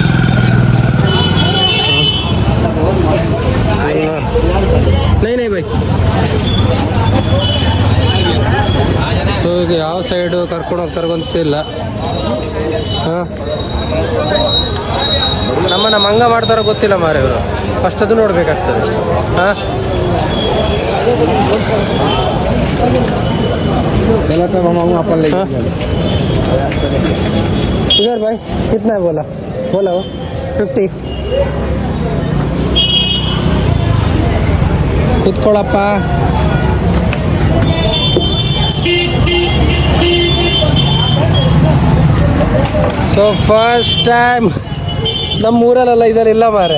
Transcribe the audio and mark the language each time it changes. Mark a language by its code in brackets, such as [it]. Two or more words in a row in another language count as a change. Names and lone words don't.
[kn] ನೈ ಬೈ. ಸೊ ಈಗ ಯಾವ ಸೈಡು ಕರ್ಕೊಂಡು ಹೋಗ್ತಾರೆ ಗೊತ್ತಿಲ್ಲ. ಹಾಂ, ನಮ್ಮನ್ನು ಮಂಗ ಮಾಡ್ತಾರೋ ಗೊತ್ತಿಲ್ಲ ಮಾರೆ ಇವರು. ಫಸ್ಟ್ ಅದು ನೋಡಬೇಕಾಗ್ತದೆ. ಹಾಂ, [hi] इधर भाई कितना है बोला 50. [kn] ಕೂತ್ಕೊಳ್ಳಪ್ಪ. ಸೊ [en] first time [kn] ನಮ್ಮ ಊರಲ್ಲೆಲ್ಲ ಇದೆಲ್ಲ ಮಾರೆ.